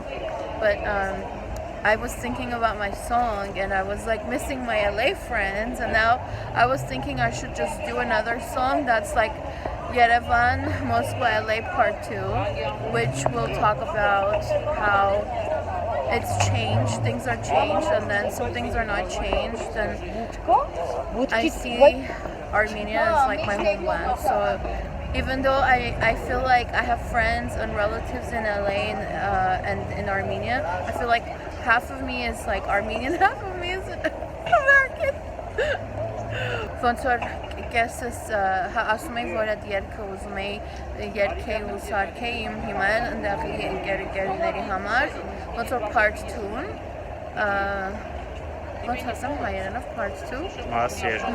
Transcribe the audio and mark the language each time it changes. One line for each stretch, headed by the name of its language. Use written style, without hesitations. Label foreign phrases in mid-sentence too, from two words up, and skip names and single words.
English: But I was thinking about my song and I was like missing my LA friends, and now I was thinking I should just do another song that's like Yerevan, Moscow, LA Part 2, which will talk about how it's changed, things are changed, and then some things are not changed, and I see Armenia as like my homeland. So even though I feel like I have friends and relatives in LA and in Armenia, I feel like half of me is like Armenian, half of me is American.
Armenian: Ոնց որ կեսս ասում էի, որ այդ երգը ուզում էի երգեի ու սարքեի իմ հիմա ընդեղի ընկերների համար, ոնց որ part 2-ն, ոնց ասեմ հայերենով part 2?